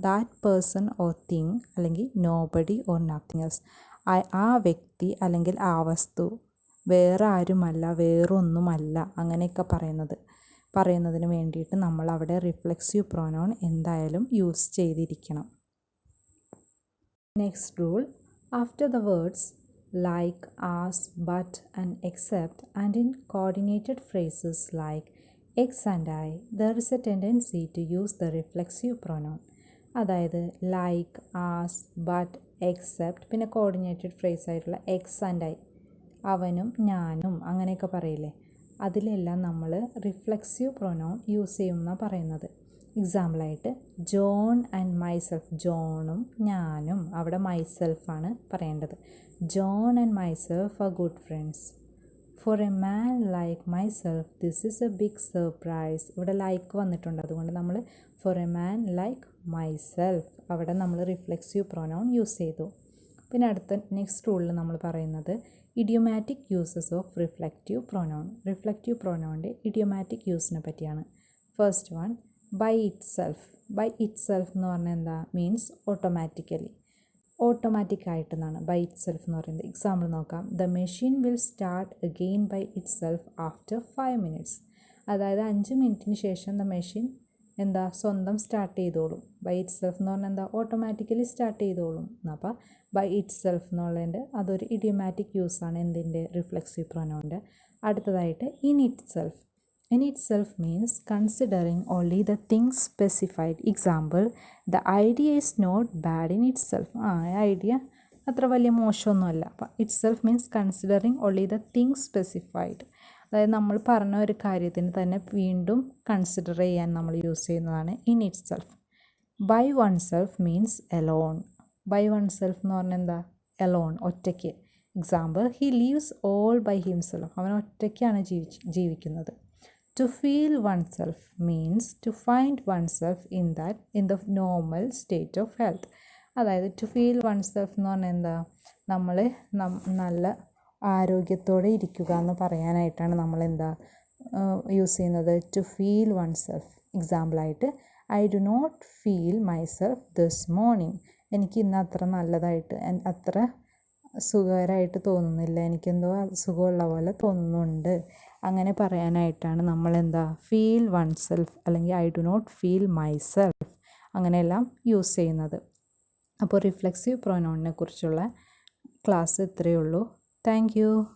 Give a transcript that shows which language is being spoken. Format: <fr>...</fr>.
<en>that person or thing,</en> <ml>അല്ലെങ്കിൽ</ml> <en>Nobody or nothing else.</en> <ml>ആ വ്യക്തി അല്ലെങ്കിൽ ആ വസ്തു വേറെ ആരുമല്ല, വേറൊന്നുമല്ല, അങ്ങനെയൊക്കെ പറയുന്നതിന് വേണ്ടിയിട്ട് നമ്മൾ അവിടെ റിഫ്ലെക്സീവ് പ്രൊനൗൺ എന്തായാലും യൂസ് ചെയ്തിരിക്കണം.</ml> <en>Next rule, after the words like, as, but and except and in coordinated phrases like X and I, there is a tendency to use the reflexive pronoun.</en> <ml>അതായത്</ml> <en>like, as, but, except,</en> <ml>പിന്നെ coordinated phrase ആയിട്ടുള്ള</ml> <en>X and I,</en> <ml>അവനും ഞാനും അങ്ങനെയൊക്കെ പറയില്ലേ, അതിലെല്ലാം നമ്മൾ reflexive pronoun use ചെയ്യുമെന്നാണ് പറയുന്നത്. എക്സാമ്പിളായിട്ട്</ml> <en>John and myself,</en> <ml>ജോണും ഞാനും, അവിടെ മൈസെൽഫാണ് പറയേണ്ടത്.</ml> <en>John and myself are good friends. For a man like myself, this is a big surprise.</en> <ml>ഇവിടെ ലൈക്ക് വന്നിട്ടുണ്ട്, അതുകൊണ്ട് നമ്മൾ</ml> <en>for a man like myself</en> <ml>അവിടെ നമ്മൾ റിഫ്ലെക്സീവ് പ്രൊനൗൺ യൂസ് ചെയ്തു. പിന്നെ അടുത്ത നെക്സ്റ്റ് റൂളിൽ നമ്മൾ പറയുന്നത് idiomatic uses of reflective pronoun. Reflective പ്രൊനൗണിൻ്റെ idiomatic യൂസിനെ പറ്റിയാണ്.</ml> <en>First one, by itself.</en> <ml>By it self എന്ന് പറഞ്ഞാൽ എന്താ? Means automatically, ഓട്ടോമാറ്റിക്കായിട്ടെന്നാണ് by it self എന്ന് പറയുന്നത്. എക്സാമ്പിൾ നോക്കാം.</ml> <en>The machine will start again by itself after 5 minutes.</en> <ml>അതായത് 5 മിനിറ്റിന് ശേഷം ദ മെഷീൻ എന്താ സ്വന്തം സ്റ്റാർട്ട് ചെയ്തോളും. ബൈ ഇറ്റ് സെൽഫ് എന്ന് പറഞ്ഞാൽ എന്താ? ഓട്ടോമാറ്റിക്കലി സ്റ്റാർട്ട് ചെയ്തോളും. അപ്പോൾ ബൈ ഇറ്റ് സെൽഫ് എന്നുള്ളതിൻ്റെ അതൊരു ഇഡിയോമാറ്റിക് യൂസാണ് എന്തിൻ്റെ? റിഫ്ലെക്സീവ് പ്രൊനൗണിൻ്റെ. അടുത്തതായിട്ട്</ml> <en>In itself. In itself means considering only the things specified. Example, the idea is not bad in itself.</en> <ml>Idea അത്ര വലിയ മോശമൊന്നുമല്ല. അപ്പം</ml> <en>itself means considering only the things specified.</en> <ml>അതായത് നമ്മൾ പറഞ്ഞ ഒരു കാര്യത്തിന് തന്നെ വീണ്ടും കൺസിഡർ ചെയ്യാൻ നമ്മൾ യൂസ് ചെയ്യുന്നതാണ് in itself.</ml> <en>By oneself means alone. By oneself</en> <ml>എന്ന് പറഞ്ഞാൽ എന്താ?</ml> <en>alone,</en> <ml>ഒറ്റയ്ക്ക്.</ml> <en>Example, he lives all by himself.</en> <ml>അവൻ ഒറ്റയ്ക്കാണ് ജീവിക്കുന്നത്.</ml> <en>To feel oneself means to find oneself in the normal state of health.</en> <ml>അതായത്</ml> <en>to feel oneself</en> <ml>എന്ന് പറഞ്ഞാൽ എന്താ? നമ്മൾ നല്ല ആരോഗ്യത്തോടെ ഇരിക്കുക എന്ന് പറയാനായിട്ടാണ് നമ്മൾ എന്താ യൂസ് ചെയ്യുന്നത്?</ml> <en>to feel oneself. എക്സാമ്പിളായിട്ട് I do not feel myself this morning.</en> <ml>എനിക്ക് ഇന്ന് അത്ര നല്ലതായിട്ട്, അത്ര സുഖകരമായിട്ട് തോന്നുന്നില്ല, എനിക്കെന്തോ സുഖമുള്ള പോലെ തോന്നുന്നുണ്ട്, അങ്ങനെ പറയാനായിട്ടാണ് നമ്മൾ എന്താ</ml> <en>feel oneself,</en> <ml>അല്ലെങ്കിൽ</ml> <en>I do not feel myself,</en> <ml>അങ്ങനെയെല്ലാം യൂസ് ചെയ്യുന്നത്. അപ്പോൾ റിഫ്ലെക്സീവ് പ്രൊനൗണിനെ കുറിച്ചുള്ള ക്ലാസ് ഇത്രയേ ഉള്ളൂ. Thank you.</ml>